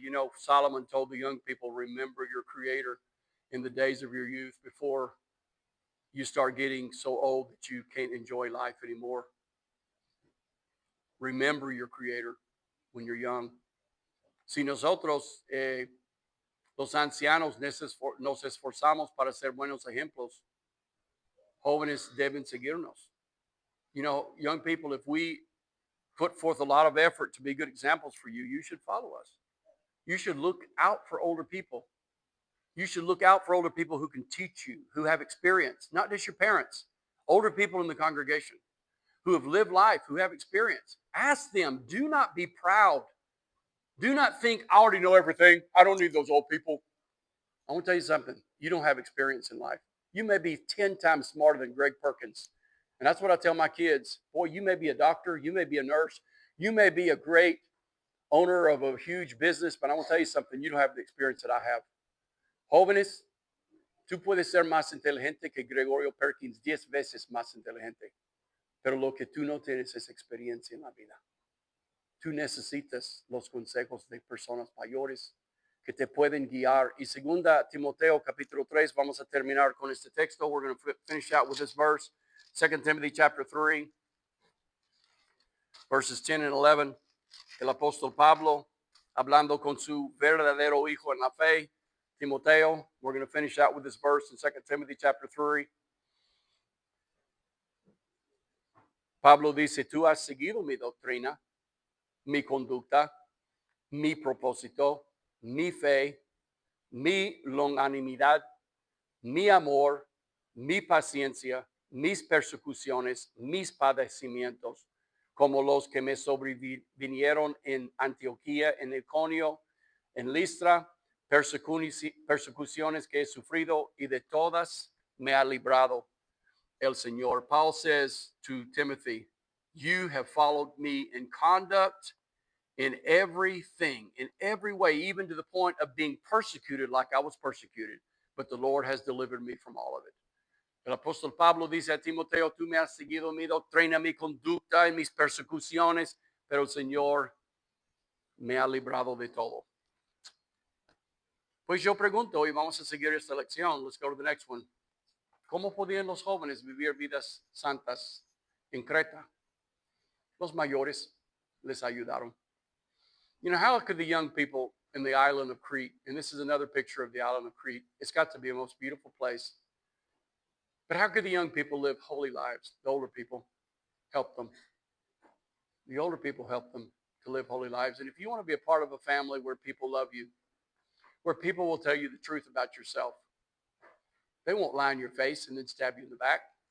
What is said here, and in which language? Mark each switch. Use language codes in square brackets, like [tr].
[en] You know, Solomon told the young people, remember your creator in the days of your youth before you start getting so old that you can't enjoy life anymore. Remember your creator when you're young. [es] Si nosotros, los ancianos, nos esforzamos para ser buenos ejemplos, jóvenes deben seguirnos. [en] You know, young people, if we put forth a lot of effort to be good examples for you, you should follow us. You should look out for older people. You should look out for older people who can teach you, who have experience, not just your parents, older people in the congregation who have lived life, who have experience. Ask them. Do not be proud. Do not think, I already know everything. I don't need those old people. I want to tell you something. You don't have experience in life. You may be 10 times smarter than Greg Perkins. And that's what I tell my kids. Boy, you may be a doctor. You may be a nurse. You may be a great owner of a huge business, but I want to tell you something. You don't have the experience that I have. [es] Jóvenes, tú puedes ser más inteligente que Gregorio Perkins, 10 veces más inteligente. Pero lo que tú no tienes es experiencia en la vida. Tú necesitas los consejos de personas mayores que te pueden guiar. Y segunda Timoteo capítulo 3, vamos a terminar con este texto. [en] We're going to finish out with this verse. 2 Timothy chapter 3, verses 10 and 11. [es] El apóstol Pablo, hablando con su verdadero hijo en la fe, Timoteo. [en] We're going to finish out with this verse in 2 Timothy chapter 3. [es] Pablo dice, tú has seguido mi doctrina, mi conducta, mi propósito, mi fe, mi longanimidad, mi amor, mi paciencia, mis persecuciones, mis padecimientos, como los que me sobrevinieron en Antioquía, en Iconio, en Listra, persecuciones que he sufrido, y de todas me ha librado el Señor. [en] Paul says to Timothy, you have followed me in conduct, in everything, in every way, even to the point of being persecuted like I was persecuted. But the Lord has delivered me from all of it. [es] El apóstol Pablo dice a Timoteo, tú me has seguido mi doctrina, mi conducta y mis persecuciones, pero el Señor me ha librado de todo. Pues yo pregunto, y vamos a seguir esta lección. [en] Let's go to the next one. [es] ¿Cómo podían los jóvenes vivir vidas santas en Creta? Los mayores les ayudaron. [en] You know, how could the young people in the island of Crete, and this is another picture of the island of Crete, it's got to be a most beautiful place. But how could the young people live holy lives? The older people help them. The older people help them to live holy lives. And if you want to be a part of a family where people love you, where people will tell you the truth about yourself, they won't lie in your face and then stab you in the back.